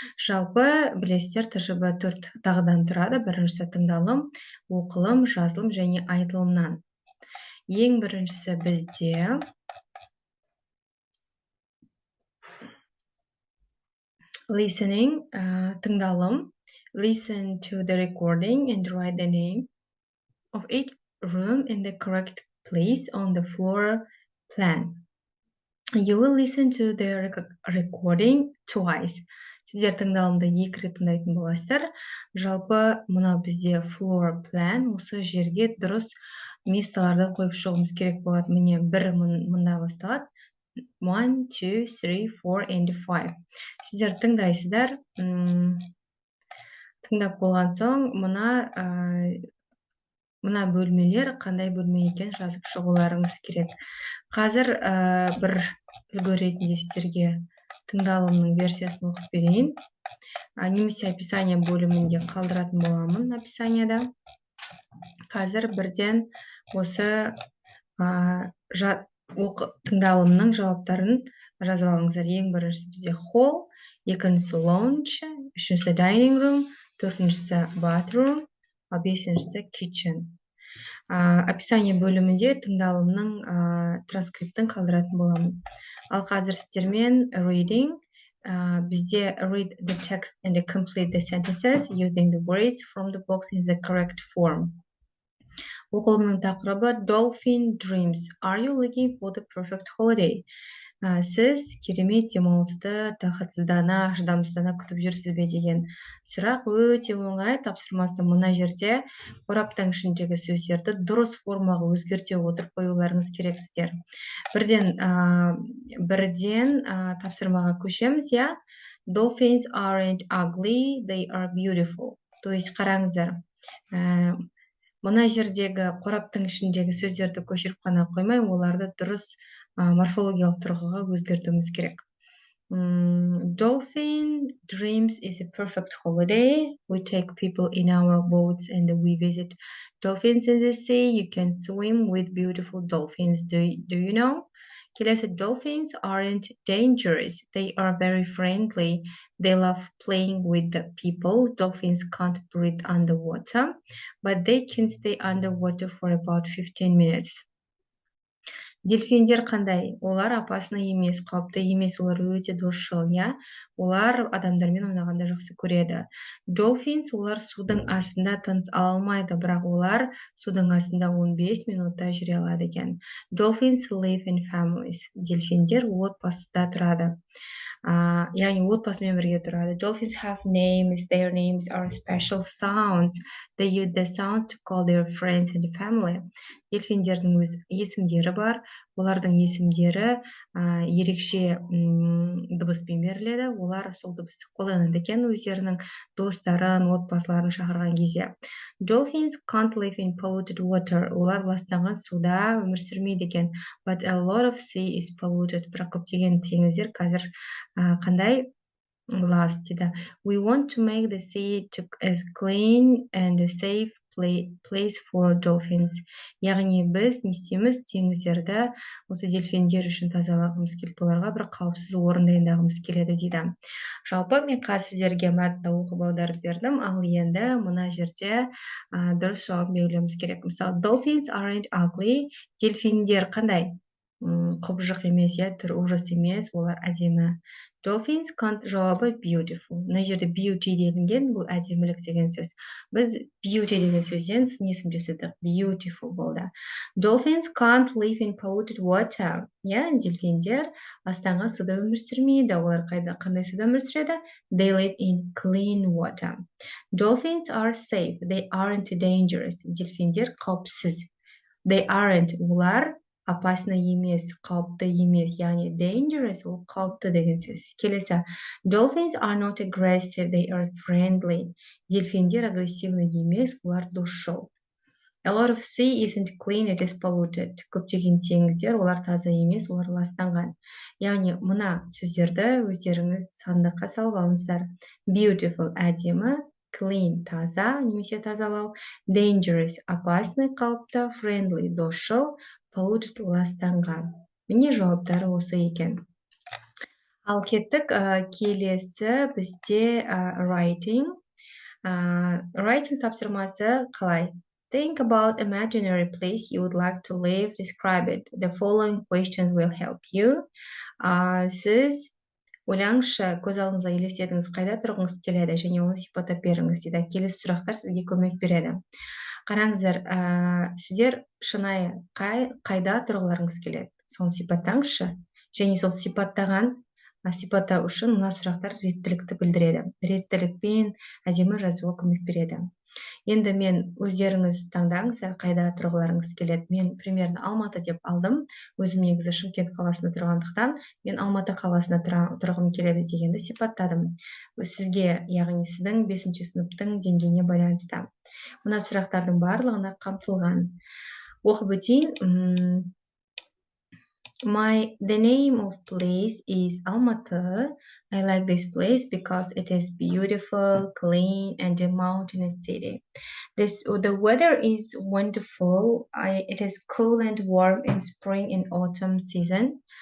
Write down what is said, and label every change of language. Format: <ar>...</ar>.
<kk>Жалпы білесіздер, ТЖБ 4 тағыдан тұрады. Біріншісі тыңдалым, оқылым, жазылым және айтылымнан. Ең біріншісі бізде listening, тыңдалым.</kk> <en>Listen to the recording and write the name of each room in the correct place on the floor plan. You will listen to the recording twice.</en> <kk>Сіздер тыңдалымды 2 рет тыңдайтын боласыздар. Жалпы мына бізде floor plan, осы жерге дұрыс месталарды қойып шығуымыз керек болады. Міне бір мында басталады. 1, 2, 3, 4 and 5. Сіздер тыңдайсыздар. Тыңдап болған соң мына бөлмелер қандай бөлме екен жазып шығуларыңыз керек. Қазір бір үлгі ретінде сіздерге тыңдалымның версиясын оқып берейін. Немесе описание бөлімінде қалдыратын боламын описанияда. Қазір бірден осы тыңдалымның жауаптарын жазып алыңыздар. Ең біріншісі бізде hall, екіншісі lounge, үшіншісі dining room, төртіншісі bathroom, ал бесіншісі kitchen. Описание бөлімінде тыңдалымның транскриптін қалдыратын боламын. Ал қазір сіздермен</kk> <en>reading,</en> <kk>бізде</kk> <en>read the text and complete the sentences using the words from the box in the correct form.</en> <kk>Оқылымның тақырыбы Dolphin Dreams.</kk> <en>Are you looking for the perfect holiday?</en> <kk>Сіз керемет демалысты тағатсыздана, шыдамсыздана күтіп жүрсіз бе деген сұрақ өте оңай. Тапсырмасы мына жерде қораптың ішіндегі сөздерді дұрыс формаға өзгерте отырып қоюларыңыз керексіздер. Бірден тапсырмаға көшеміз, я.</kk> <en>Dolphins aren't ugly, they are beautiful.</en> <ru>То есть</ru> <kk>қараңыздар. Мына жердегі қораптың ішіндегі сөздерді көшіріп қана қоймай, оларды дұрыс морфологиялық тұрғыға өзгертуіміз керек.</kk> <en>Dolphin Dreams is a perfect holiday. We take people in our boats and we visit dolphins in the sea. You can swim with beautiful dolphins. Do you know?</en> <kk>Келесі,</kk> <en>dolphins aren't dangerous. They are very friendly. They love playing with the people. Dolphins can't breathe underwater, but they can stay underwater for about 15 minutes.</en> <kk>Дельфиндер қандай? Олар опасны емес, қауіпті емес, олар өте досшыл, я? Олар адамдармен ойнағанда жақсы көреді. Dolphins, олар судың астында тыныс ала алмайды, бірақ олар судың астында 15 минутта жүре алады екен.</kk> <en>Dolphins live in families.</en> <kk>Дельфиндер отбасыда тұрады. Яғни отбасымен бірге тұрады.</kk> <en>Dolphins have names. Their names are special sounds. They use the sound to call their friends and family.</en> <kk>Дельфиндердің өз есімдері бар. Олардың есімдері ерекше дыбыспен беріледі. Олар сол дыбысты қолданады екен өздерінің достарын, отбасыларын шақырған кезде.</kk> <en>Dolphins can't live in polluted water.</en> <kk>Олар ластанған суда өмір сүрмейді екен.</kk> <en>But a lot of sea is polluted.</en> <kk>Бірақ көптеген теңіздер қазір қандай? Last дейді.</kk> <en>We want to make the sea as clean and a safe place for dolphins.</en> <kk>Яғни біз не істейміз? Теңіздерді осы дельфиндер үшін тазалағымыз келеді, оларға бір қауіпсіз орын дайындағымыз келеді дейді. Жалпы мен қазір сіздерге мәтінді оқып аударып бердім, ал енді мына жерде дұрыс жауап беруіміз керек.</kk> <en>Мысалы, dolphins aren't ugly.</en> <kk>Дельфиндер қандай? Құбыжық емес, түр</kk> <ru>ужас</ru> <kk>емес, олар әдемі.</kk> <en>Dolphins can't</en> <kk>жауабы</kk> <en>beautiful.</en> <kk>Мына жерде beauty делінген, бұл әдемілік деген сөз. Біз beauty деген сөзден сын есім жасадық. Beautiful болды.</kk> <en>Dolphins can't live in polluted water.</en> <kk>Дельфиндер ластанған суда өмір сүрмейді. Олар қандай суда өмір сүреді?</kk> <en>They live in clean water. Dolphins are safe. They aren't dangerous.</en> <kk>Дельфиндер қауіпсіз.</kk> <en>They aren't.</en> <kk>Олар опасно емес, қауіпті емес, яғни dangerous ол қауіпті деген сөз.</kk> <en>Келесі, dolphins are not aggressive, they are friendly.</en> <kk>Дельфиндер агрессивный емес, олар досшыл.</kk> <en>A lot of sea isn't clean, it is polluted.</en> <kk>Көптеген теңіздер, олар таза емес, олар ластанған. Яғни мына сөздерді өздеріңіз сандыққа салып алыңыздар. Beautiful әдемі, clean таза немесе тазалау, dangerous опасный қауіпті, friendly досшыл, polluted ластанған. Міне жауаптары осы екен. Ал кеттік, келесі бізде writing. Writing тапсырмасы қалай?</kk> <en>Think about imaginary place you would like to live, describe it. The following questions will help you.</en> <kk>Сіз ойлаңызшы, көз алдыңызға елестетіңіз, қайда тұрғыңыз келеді және оны сипаттап беріңіз дейді. Келесі сұрақтар сізге көмек береді. Қараңыздар, сіздер шынайы қайда тұрғыларыңыз келеді? Соны сипаттаңызшы. Және сол сипаттау үшін мына сұрақтар реттілікті білдіреді. Реттілікпен әдемі жазуға көмек береді. Енді мен өздеріңіз таңдаңыздар, қайда тұрғыларыңыз келеді. Мен</kk> <ru>примерно</ru> <kk>Алматы деп алдым. Өзім негізі Шымкент қаласында тұрғандықтан, мен Алматы қаласында тұрғым келеді дегенді сипаттадым. Сізге, яғни сіздің 5-ші сыныптың деңгейіне байланысты. Мына сұрақтардың барлығына қамтылған. Оқып өтейін.</kk> <en>The name of place is Almaty. I like this place because it is beautiful, clean, and a mountainous city. The weather is wonderful. It is cool and warm in spring and autumn season.</en>